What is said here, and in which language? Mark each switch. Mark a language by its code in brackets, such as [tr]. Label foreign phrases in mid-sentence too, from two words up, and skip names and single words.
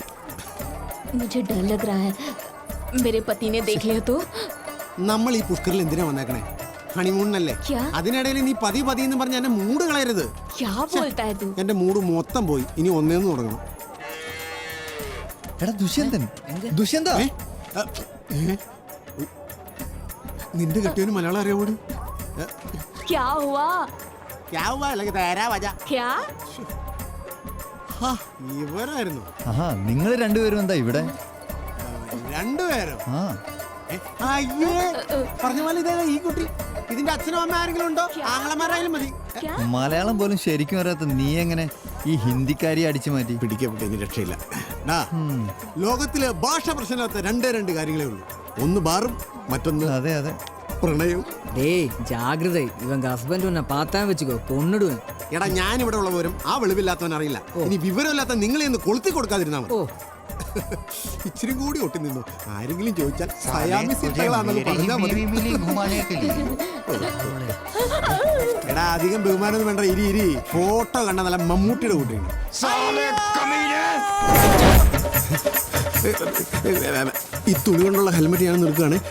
[hi] मुझे डर लग रहा है मेरे पति ने देख लिया तो [ml] നമ്മൾ ഈ പുഷ്കറിൽ എന്തിനാ വന്നേക്കണേ ഹണിമൂണിനല്ലേ [hi] ക്യാ? [ml] അതിനിടയിൽ നീ പതി പതി എന്ന് പറഞ്ഞ എന്റെ മൂഡ് കളയരുത് [hi] क्या बोलता है तू [ml] എന്റെ മൂഡ് മൊത്തം പോയി ഇനി ഒന്നേന്ന് തുടങ്ങണം എടാ ദുഷ്യന്തൻ, ദുഷ്യന്ത, നിന്റെ കെട്ടിയവന് മലയാളം അറിയാവൂടി? [hi] क्या हुआ क्या [ml] ഇവരായിരുന്നു ആഹാ നിങ്ങൾ രണ്ടുപേരും എന്താ ഇവിടെ? രണ്ടുപേരും. ആ അയ്യേ, പറഞ്ഞ പോലെ ഇതേ ഈ കുട്ടി. ഇതിന്റെ അച്ഛനും അമ്മ ആരെങ്കിലും ഉണ്ടോ? ആങ്ങളമാരായാലും മതി. മലയാളം പോലും ശരിക്കും അറിയാത്ത നീ എങ്ങനെ ഈ ഹിന്ദിക്കാരി അടിച്ചു മാറ്റി? പിടിക്കപ്പെട്ട ഇനി രക്ഷയില്ല. ലോകത്തിലെ ഭാഷ പ്രശ്നമില്ലാത്ത രണ്ട് കാര്യങ്ങളേ ഉള്ളൂ. ഒന്ന് ബാറും, മറ്റൊന്ന് അതെ അതെ പ്രണയവും. [ta] டேய் ஜாகிரதை இவங்க ஹஸ்பண்ட் உன்னை பார்த்தா வச்சுக்கோ கொன்னுடுவேன். [ml] എടാ ഞാൻ ഇവിടെ ഉള്ളവരും ആ വെളിവില്ലാത്തവൻ അറിയില്ല. ഇനി വിവരമില്ലാത്ത നിങ്ങളെ ഒന്ന് കൊളുത്തി കൊടുക്കാതിരുന്നാ മതി. ഇച്ചിരി കൂടി ഒട്ടി നിന്നു. ആരെങ്കിലും ചോദിച്ചാൽ സയാമിസികളാണെന്ന് പറഞ്ഞാൽ മതി. എടാ അധികം ബഹുമാനം വേണ്ട. ഇരി ഫോട്ടോ കണ്ട നല്ല മമ്മൂട്ടിയുടെ കൂട്ടിയാണ്. ഈ തുണി കൊണ്ടുള്ള ഹെൽമെറ്റ് ഞാൻ നിൽക്കുകയാണ്.